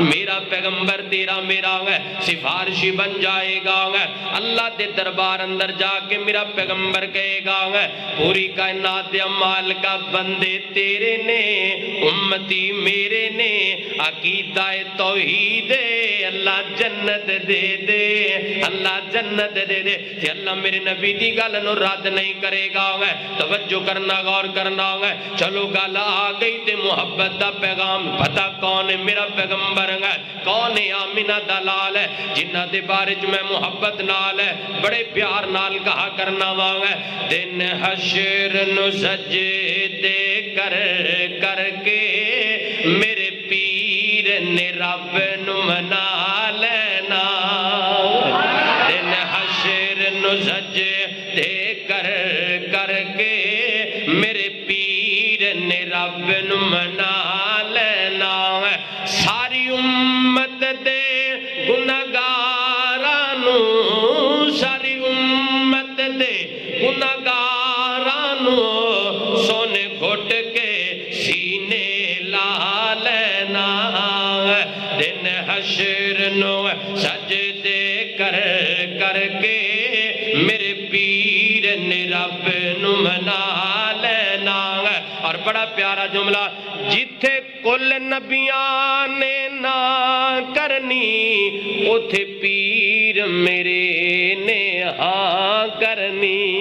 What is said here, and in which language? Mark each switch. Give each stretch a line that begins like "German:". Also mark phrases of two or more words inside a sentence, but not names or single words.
Urdu: میرا پیغمبر تیرا میرا سفارشی بن جائے گا.
Punjabi: اللہ دے دربار اندر جا کے میرا پیغمبر کہے گا پوری کائنات دے اعمال کا بندے تیرے نے, امتی میرے نے, عقیدہ توحید اللہ جنت دے دے, اللہ جنت دے دے. تے اللہ میرے نبی دی گل نو رد نہیں کرے گا. توجہ کرنا, غور کرنا. چلو گل آ گئی تے محبت دا پیغام. پتہ کون ہے میرا پیغمبر ہے, کون ہے آمینہ دلال ہے جنہ دے بارے میں محبت نال ہے بڑے پیار نال کہا کرنا وانگا. دن حشر نو سجدے کر کر کے میرے پیر نے رب نو منا لینا. دن حشر نو سجدے کر کر کے میرے پیر نے رب نو منا لینا ساری امت دے گناہگاراں نو ساری امت دے گناہگاراں نو سونے گھٹ کے سینے لا لینا دن حشر نو سجدے کر کر کے میرے پیر نے رب نو منا لینا اور بڑا پیارا جملہ جتھے کل نبیاں نے نہ کرنی اتھے پیر میرے نے ہاں کرنی